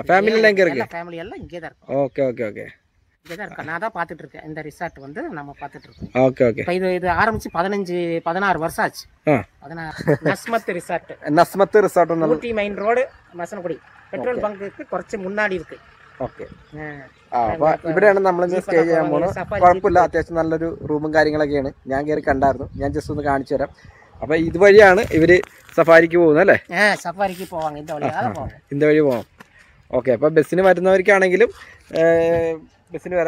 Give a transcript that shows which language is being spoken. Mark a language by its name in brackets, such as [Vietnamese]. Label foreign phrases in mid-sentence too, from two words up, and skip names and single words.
[Tamil] ஃபேமிலியெல்லாம் இங்கே இருக்கு. ஃபேமிலி எல்லாம் இங்கே தான் இருக்கும். ஓகே ஓகே ஓகே. இங்கே தான் இருக்கேன். நான் தான் பார்த்துட்டு இருக்கேன். இந்த ரிசார்ட் வந்து நம்ம பார்த்துட்டு இருக்கோம். ஓகே ஓகே. இப்போ இது ஆரம்பிச்சு 16 வருஷம் ஆச்சு. 16 நஸ்மத் ரிசார்ட். நஸ்மத் ரிசார்ட் ஊட்டி மெயின் ரோடு மசனகுடி. பெட்ரோல் பங்குக்கு കുറച്ച് முன்னாடி இருக்கு. [Malayalam] ഓക്കെ. അപ്പോൾ ഇവിടെയാണ് നമ്മളിന്ന് സ്റ്റേ ചെയ്യാൻ പോകുന്നത്. കുഴപ്പമില്ല, അത്യാവശ്യം നല്ലൊരു റൂമും കാര്യങ്ങളൊക്കെയാണ്. ഞാൻ കയറി കണ്ടായിരുന്നു, ഞാൻ ജസ്റ്റ് ഒന്ന് കാണിച്ചു തരാം. അപ്പോൾ ഇതുവഴിയാണ് ഇവർ സഫാരിക്ക് പോകുന്നത് അല്ലേ? സഫാരിക്ക് പോവാം, [Tamil] இந்த வழி போகாம். ഓക്കെ. [Malayalam] അപ്പോൾ ബസ്സിന് വരുന്നവർക്കാണെങ്കിലും ബസ്സിന് വരാം.